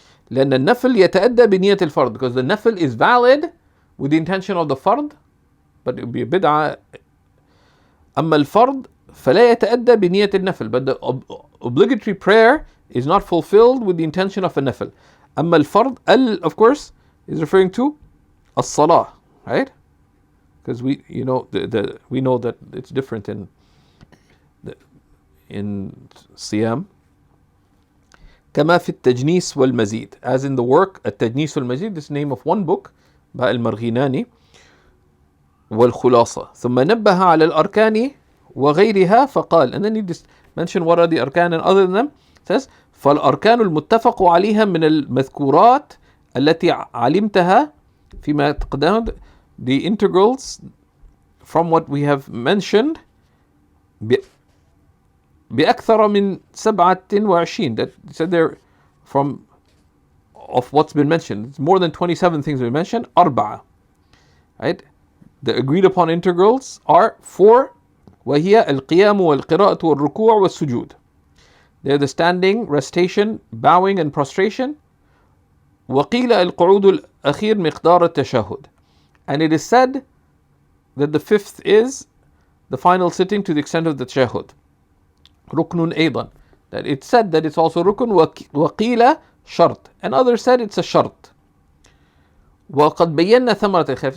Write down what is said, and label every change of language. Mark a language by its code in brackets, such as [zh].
[ar] لأن النفل يتأدى بنية الفرض. [en] Because the nafil is valid with the intention of the fard, but it would be a bid'ah. [ar] أما الفرض فلا يتأدى بنية النفل. [en] But the obligatory prayer is not fulfilled with the intention of a nafil. [ar] أما الفرض, [en] of course, is referring to as-salah, right? Because we know that it's different in Siyam. [ar] كما في التجنيس والمزيد. [en] As in the work التجنيس والمزيد, this is the name of one book by المرغيناني. [ar] والخلاصة. ثم نبه على الأركان وغيرها فقال, [en] and then he just mentioned what are the arkan and other than them. It says [ar] فالأركان المتفق عليها من المذكورات التي علمتها فيما تقدم. [en] The integrals from what we have mentioned [ar] بأكثر من 27. [en] That said there from of what's been mentioned. It's more than 27 things we mentioned. [ar] أربعة. Right? [en] The agreed upon integrals are 4. [ar] وهي القيام والقراءة والركوع والسجود. [en] They're the standing, recitation, bowing and prostration. [ar] وقيل القعود الأخير مقدار التشهد. [en] And it is said that the 5th is the final sitting to the extent of the tashahhud. [ar] ركن أيضا. [en] That it's said that it's also rukun. [ar] وقيل شرط. [en] And others said it's a shart. [ar] وقد بينا ثمرة الخلاف.